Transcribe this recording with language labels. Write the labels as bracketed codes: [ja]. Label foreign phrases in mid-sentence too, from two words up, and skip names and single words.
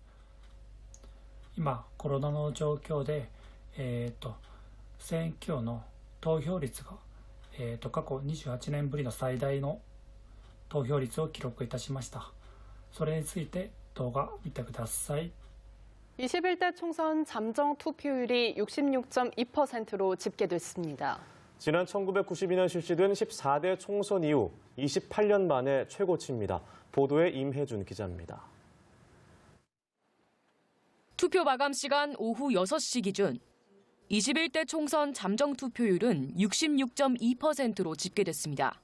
[ja] 今コロナの状況で、選挙の投票率が、過去28年ぶりの最大の投票率を記録いたしました。それについて動画見てください。 [ko] 21대 총선 잠정 투표율이 66.2%로 집계됐습니다. 지난 1992년 실시된 14대 총선 이후 28년 만에 최고치입니다. 보도에 임혜준 기자입니다. 투표 마감 시간 오후 6시 기준 21대 총선 잠정 투표율은 66.2%로 집계됐습니다.